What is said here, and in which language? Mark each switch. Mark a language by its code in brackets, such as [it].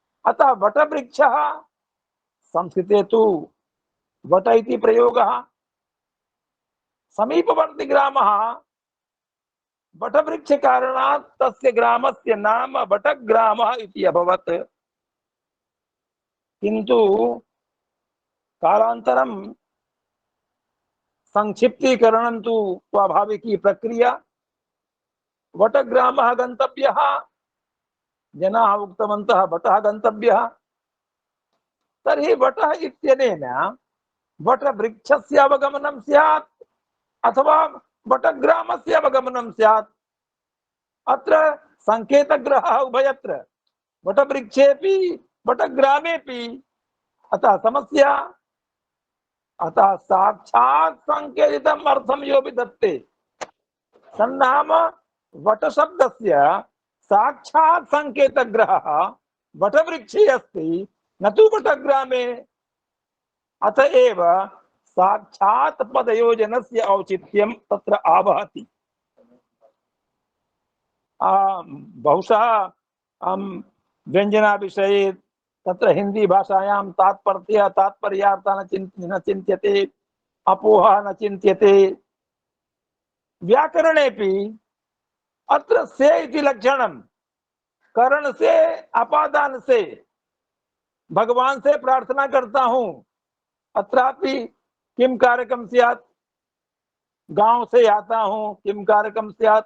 [sa] अतः वटवृक्षः, संस्कृते तु वट इति प्रयोगः, समीपवर्ती ग्रामः वटवृक्ष कारणात् तस्य ग्रामस्य नाम वटग्रामः इति अभवत्। किन्तु कालान्तरं संक्षिप्तीकरणं तु स्वाभाविकी प्रक्रिया। वटग्रामः गन्तव्यः, जनाः उक्तवन्तः वटः गन्तव्यः। तर्हि वटः इत्यनेन वटवृक्षस्य अवगमनं स्यात् अथवा वटग्रामस्य अवगमनं स्यात्। अत्र संकेतग्रहः उभयत्र, वटवृक्षेपि वटग्रामेपि। अतः समस्या। अतः साक्षात् संकेतितम् अर्थं यो विधत्ते, तन्नाम वटशब्दस्य साक्षात् संकेतग्रहः वटवृक्षे अस्ति, न तु वटग्रामे। अतएव साक्षात् पदयोजनस्य औचित्यं तत्र आवहति। बहुशः व्यंजना विषये तत्र हिंदी भाषायां तात्पर्यार्थः न चिन्त्यते, अपोहः न चिन्त्यते। व्याकरणेपि अत्र से इति लक्षणं करण से, अपादान से, [hi] भगवान से प्रार्थना करता हूं, [sa] अत्रापि किम कारकम स्यात्, [hi] गांव से आता हूं [sa] किम कारकम स्यात्।